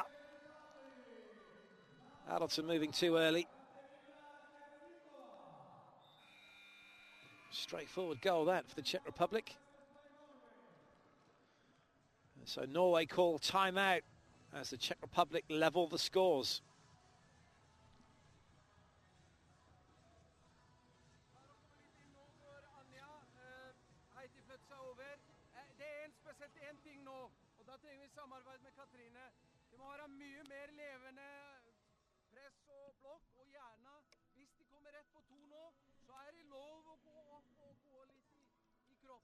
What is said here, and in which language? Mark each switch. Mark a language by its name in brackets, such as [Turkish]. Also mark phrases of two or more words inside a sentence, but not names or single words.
[English] Haraldsson moving too early. Straightforward goal that for the Czech Republic. And so Norway call timeout as the Czech Republic level the scores. [Norwegian] Samarbeid med Katrine. Det må være mye mer levende press og blokk, og gjerne, hvis de kommer rett på 2 nå, så det lov å gå opp og gå litt i kropp.